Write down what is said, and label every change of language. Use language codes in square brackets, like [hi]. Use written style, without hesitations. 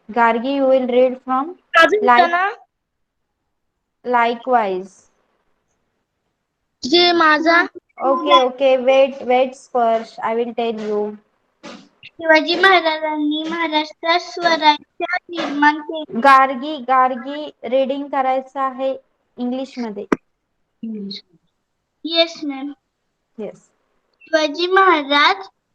[en] Gargi you will read from likewise. [mr] जे माझा [en] Okay, wait Spursh, I will tell you. [mr] Shivaji महाराजांनी महाराष्ट्रात स्वराज्य निर्माण केले. गार्गी रीडिंग करायचं आहे इंग्लिश मध्ये. [en] Yes ma'am. Yes. [mr] Shivaji Maharaj